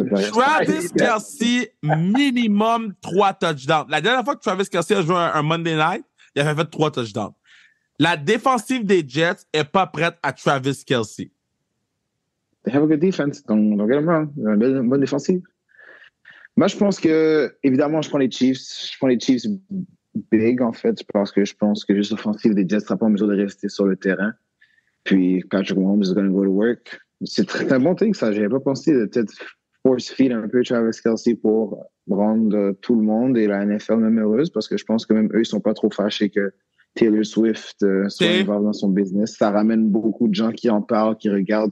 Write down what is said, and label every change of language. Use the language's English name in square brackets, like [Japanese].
[French] Travis Kelsey, minimum 3 touchdowns. La dernière fois que Travis Kelsey a joué un Monday Night, il avait fait 3 touchdowns. La défensive des Jets est pas prête à Travis Kelsey. [English] They have a good defense. Don't get them wrong. [French] Une bonne défensive. Moi, je pense que, évidemment, je prends les Chiefs. Je prends les Chiefs big, en fait, parce que je pense que juste l'offensive des Jets ne sera pas en mesure de rester sur le terrain. Puis, [English] Patrick Mahomes is going to go to work. [French] C'est un bon truc, ça. Je n'avais pas pensé de peut-être force feed un peu Travis Kelsey pour rendre tout le monde et la NFL même heureuse, parce que je pense que même eux, ils ne sont pas trop fâchés que Taylor Swift soit involved dans son business. Ça ramène beaucoup de gens qui en parlent, qui regardent.